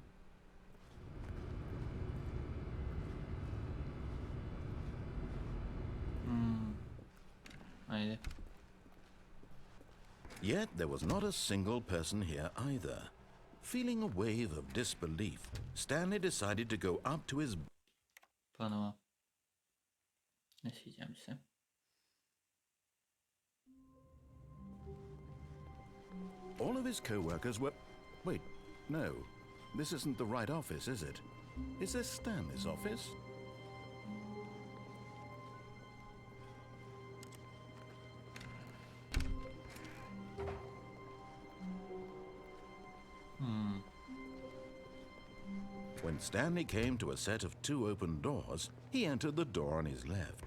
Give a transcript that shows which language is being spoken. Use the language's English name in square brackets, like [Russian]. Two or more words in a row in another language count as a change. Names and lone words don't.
[English] Yet there was not a single person here either. Feeling a wave of disbelief, Stanley decided to go up to his... [Croatian] Ponovo. Ne sviđa mi se. [English] All of his co-workers were... Wait, no. This isn't the right office, is it? Is this Stanley's office? When Stanley came to a set of 2 open doors, he entered the door on his left.